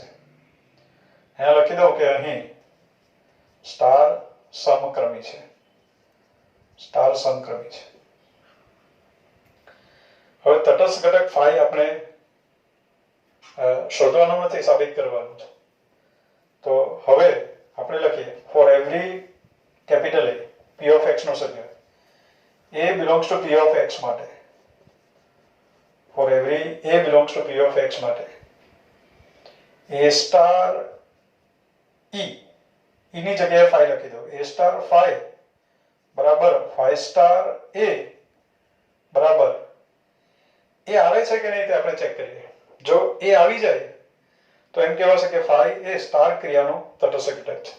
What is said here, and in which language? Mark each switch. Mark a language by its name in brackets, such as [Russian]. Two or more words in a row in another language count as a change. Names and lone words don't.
[Gujarati] અહીંયા લખી દઉં કે અહીં સ્ટાર સમક્રમી છે, સ્ટાર સમક્રમી છે. હવે તટસ્થ ઘટક phi આપણે શોધવાનું નથી, સાબિત કરવાનું છે. તો હવે આપણે લખીએ [English] for every capital A p of x [Gujarati] નો સભ્ય [English] a belongs to p of x [Gujarati] માટે [English] for every a belongs to p of x [Gujarati] માટે a સ્ટાર e ની જગ્યાએ phi લખી દો. a સ્ટાર phi બરાબર phi સ્ટાર a બરાબર એ આવે છે કે નહીં તે આપણે ચેક કરીએ. જો એ આવી જાય તો એમ કહેવાશે કે phi એ સ્ટાર ક્રિયાનો તટસ્થ ઘટક છે.